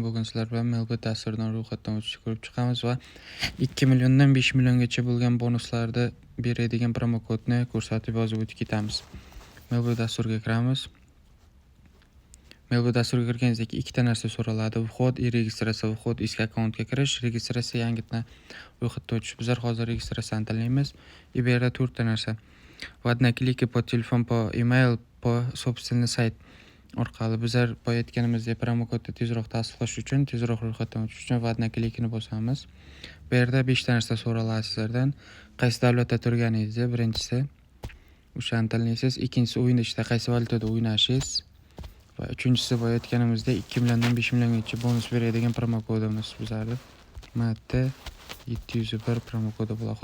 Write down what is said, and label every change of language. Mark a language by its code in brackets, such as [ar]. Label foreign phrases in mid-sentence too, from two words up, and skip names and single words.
[uz] Bugun sizlar bilan Melbet dasturdan ro'yxatdan o'tishni ko'rib chiqamiz va 2 milliondan 5 milliongacha bo'lgan bonuslarni beradigan promo kodni ko'rsatib yozib o'tib ketamiz. Melbet dasturiga kiramiz. Melbet dasturiga kirganingizda ikkita narsa so'raladi: vxod va registratsiya. Vxod eski akkauntga kirish, registratsiya yangitdan ro'yxatdan o'tish. Bizlar hozir registratsiyani tanlaymiz. И bu yerda 4 ta narsa. [ru] В одной клике по телефон, по email, по собственный сайт [uz] orqali bizlar boya aytganimizdek promo kodni tezroq tasdiqlash uchun, tezroq ro'yxatdan o'tish uchun va одна klikini bosamiz. Bu yerda 5 ta narsa so'raladi sizlardan. Qaysi davlatda turganingizni, birinchisi o'shani tanlaysiz, ikkinchisi o'yin ichida qaysi valyutada o'ynashingiz va uchinchisi boya aytganimizdek 2 milliondan 5 milliongacha bonus beradigan promo kodimiz bizlarni MT 701 promo kodi bo'ladi.